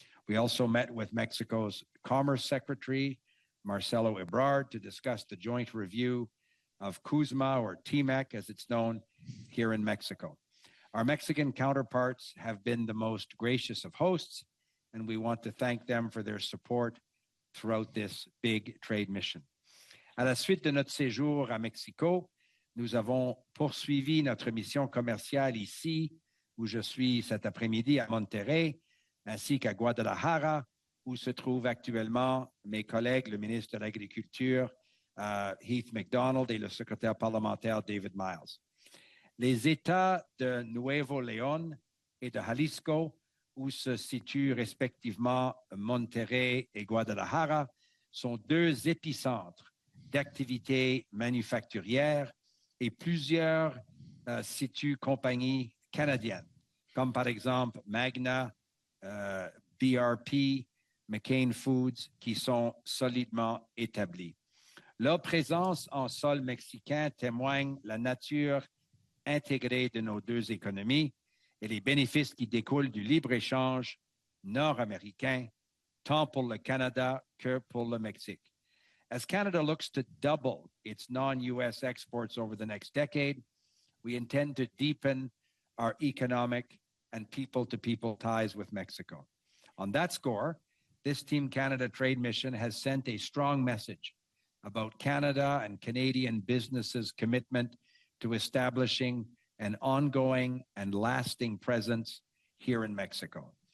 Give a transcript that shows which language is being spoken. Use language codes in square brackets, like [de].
[en] We also met with Mexico's Commerce Secretary, Marcelo Ebrard, to discuss the joint review of CUSMA, or TMEC as it's known here in Mexico. Our Mexican counterparts have been the most gracious of hosts, and we want to thank them for their support throughout this big trade mission. [fr] À la suite de notre séjour à Mexico, nous avons poursuivi notre mission commerciale ici, où je suis cet après-midi à Monterrey, ainsi qu'à Guadalajara, où se trouvent actuellement mes collègues, le ministre de l'Agriculture, Heath MacDonald, et le secrétaire parlementaire David Myles. Les États de Nuevo León et de Jalisco, où se situent respectivement Monterrey et Guadalajara, sont deux épicentres d'activités manufacturières et plusieurs situent compagnies canadiennes, comme par exemple Magna, BRP, McCain Foods, qui sont solidement établis. Leur présence en sol mexicain témoigne la nature intégrée de nos deux économies et les bénéfices qui découlent du libre-échange nord-américain, tant pour le Canada que pour le Mexique. [en] As Canada looks to double its non-U.S. exports over the next decade, we intend to deepen our economic and people-to-people ties with Mexico. On that score, this Team Canada trade mission has sent a strong message about Canada and Canadian businesses' commitment to establishing an ongoing and lasting presence here in Mexico.